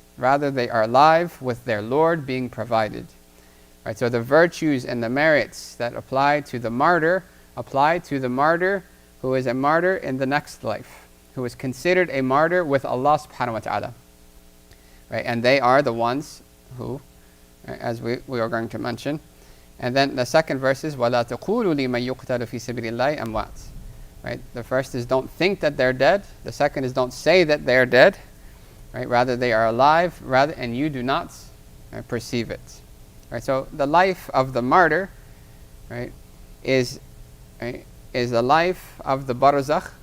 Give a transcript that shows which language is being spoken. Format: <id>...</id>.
<en>Rather, they are alive with their Lord being provided. Right, so the virtues and the merits that apply to the martyr apply to the martyr who is a martyr in the next life, who is considered a martyr with Allah subhanahu wa ta'ala. Right, and they are the ones who, as we are going to mention. And then the second verse is</en> <ar>وَلَا تَقُولُوا لِمَنْ يُقْتَلُ فِي سَبِيلِ اللَّهِ أَمْوَاتٍ.</ar> <en>Right, the first is don't think that they're dead. The second is don't say that they're dead. Right, rather they are alive, and you do not perceive it. Right, so the life of the martyr, right, is the life of the barzakh.</en>